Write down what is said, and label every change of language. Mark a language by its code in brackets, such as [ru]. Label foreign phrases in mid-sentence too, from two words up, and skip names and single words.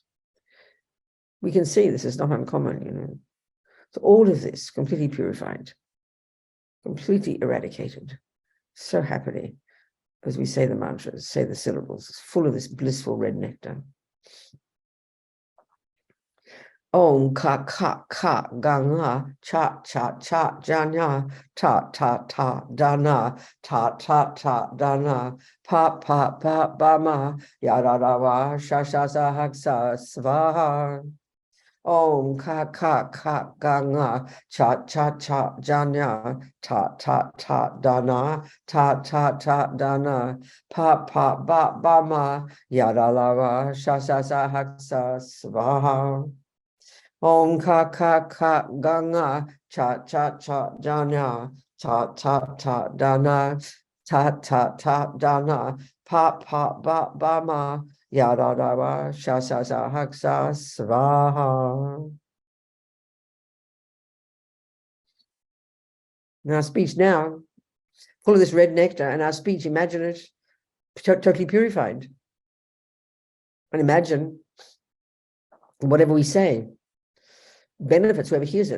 [en] We can see this is not uncommon, So all of this completely purified, completely eradicated, so happily, as we say the mantras, say the syllables, it's full of this blissful red nectar. [sa] Om ka ka ka ganga cha cha cha janya ta ta ta dana ta ta ta dana pa pa pa bama yadadawa shasha sahaksa svaha. Om ka ka ka ganga cha cha cha janya ta ta ta dana ta ta ta dana pa pa ba bama yadadawa shasha sahaksa svaha. Om ka ka ka ganga cha cha cha janya ta ta ta dana ta ta ta dana pa pa ba ba ma yada dava shasa sa haksa svaha. [en] And our speech now, full of this red nectar, and our speech, imagine it, totally purified. And imagine whatever we say benefits whoever hears it.